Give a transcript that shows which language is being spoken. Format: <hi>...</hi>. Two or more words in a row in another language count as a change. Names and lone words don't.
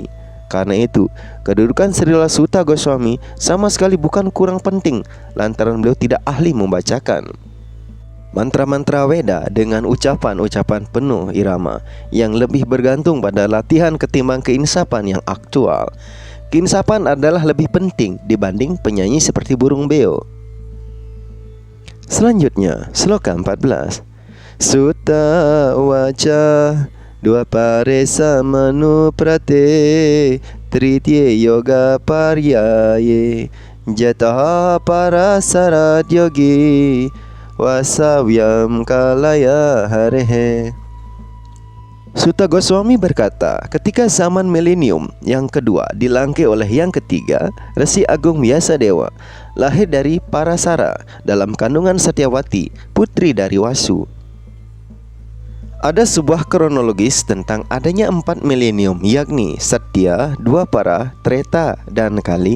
<id>Karena itu, kedudukan Srila Sutta Goswami sama sekali bukan kurang penting lantaran beliau tidak ahli membacakan mantra-mantra Weda dengan ucapan-ucapan penuh irama yang lebih bergantung pada latihan ketimbang keinsapan yang aktual. Keinsapan adalah lebih penting dibanding penyanyi seperti burung beo. Selanjutnya, sloka 14.</id> <sa>Sutta waca dua paresa manu prate tritye yoga paryaye jataha parasarat yogi wasavyam kalaya harehe.</sa> <id>Sutta Goswami berkata, ketika zaman milenium yang kedua dilangkai oleh yang ketiga, Resi Agung Vyasadeva lahir dari Parasara dalam kandungan Satyawati, putri dari Wasu. Ada sebuah kronologis tentang adanya 4 milenium, yakni Satya, Dwapara, Treta, dan Kali.</id>